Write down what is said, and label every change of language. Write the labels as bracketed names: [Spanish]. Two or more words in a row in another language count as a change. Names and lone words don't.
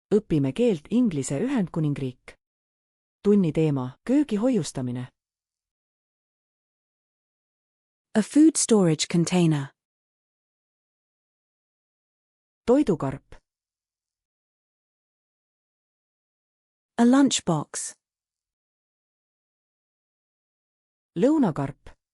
[Estonian] õpime keelt Inglise Ühendkuningriik. Tunni teema: köögi hoiustamine. [English] A food storage container. [Estonian] Toidukarp. [English] A lunchbox. [Estonian] Lõunakarp.